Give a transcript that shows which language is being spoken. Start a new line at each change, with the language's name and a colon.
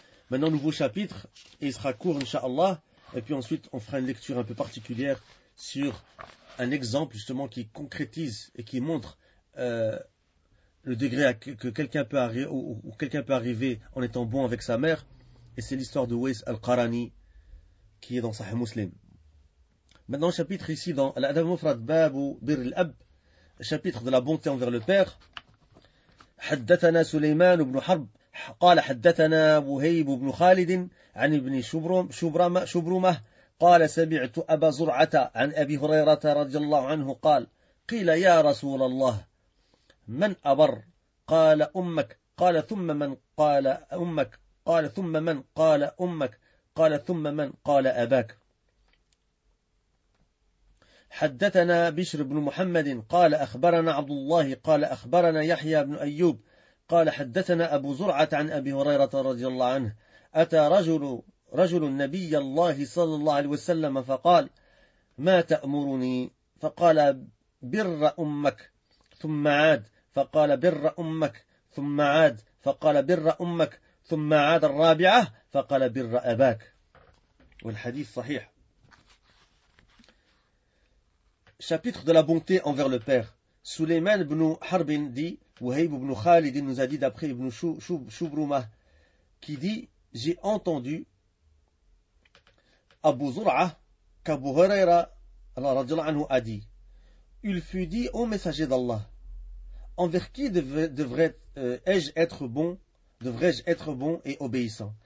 French: Maintenant, nouveau chapitre, et il sera court, inshallah, et puis ensuite on fera une lecture un peu particulière sur un exemple justement qui concrétise et qui montre le degré que quelqu'un peut arriver, ou quelqu'un peut arriver en étant bon avec sa mère. Et c'est l'histoire de Ways al-Qarani qui est dans Sahih Muslim. Maintenant, chapitre ici dans l'Adab Mufrad Bab ou Bir al-Ab, chapitre de la bonté envers le père.
Arabic: حدثنا سليمان بن حرب قال حدثنا وهيب بن خالد عن ابن شبرمة قال سمعت أبا زرعة عن أبي هريرة رضي الله عنه قال قيل يا رسول الله من أبر؟ قال أمك. قال ثم من؟ قال أمك. قال ثم من؟ قال أمك. قال ثم من؟ قال أباك. حدثنا بشر بن محمد قال أخبرنا عبد الله قال أخبرنا يحيى بن أيوب قال حدثنا أبو زرعة عن أبي هريرة رضي الله عنه أتى رجل النبي الله صلى الله عليه وسلم فقال ما تأمرني؟ فقال بر أمك، ثم عاد فقال بر أمك، ثم عاد فقال بر أمك، ثم عاد الرابعة فقال بر أباك. والحديث صحيح.
French: Chapitre de la bonté envers le père. Suleyman ibn Harb dit, Wahib ibn Khalid nous a dit d'après Ibn Shubrumah, qui dit: j'ai entendu Abu Zur'a qu'Abu Huraira radiallahu anhu a dit: il fut dit au messager d'Allah, envers qui devrais-je être bon et obéissant?